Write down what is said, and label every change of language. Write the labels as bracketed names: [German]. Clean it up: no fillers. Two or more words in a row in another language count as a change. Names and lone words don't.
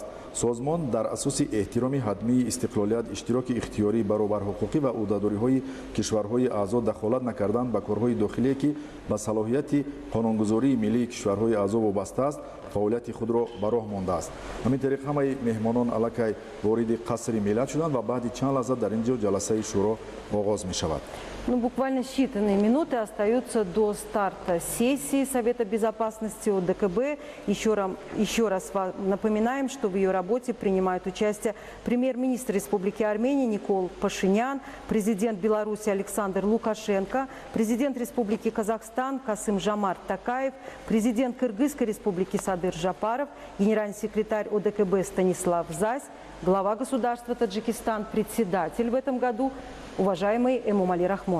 [Tajik] созмон дар асоси эҳтироми ҳатмии истиқлолият, иштироки ихтиёрӣ, баробарҳуқуқӣ ва ӯҳдадориҳои кишварҳои аъзо дахолат накардан ба корҳои дохилие, ки ба салоҳияти қонунгузории миллии кишварҳои аъзо вобаста аст, фаъолияти худро ба роҳ мондааст. ҳамин тариқ ҳамаи меҳмонон аллакай вориди қасри миллат шуданд ва баъди чанд лаҳза дар ин ҷо ҷаласаи шӯро оғоз мешавад. [Russian] Ну, буквально считанные минуты остаются до старта сессии Совета Безопасности ОДКБ. Еще раз напоминаем, что в ее работе принимают участие премьер-министр Республики Армения Никол Пашинян, президент Беларуси Александр Лукашенко, президент Республики Казахстан Касым-Жомарт Токаев, президент Кыргызской Республики Садыр Жапаров, генеральный секретарь ОДКБ Станислав Зась, глава государства Таджикистан, председатель в этом году, уважаемый Эмомали Рахмон.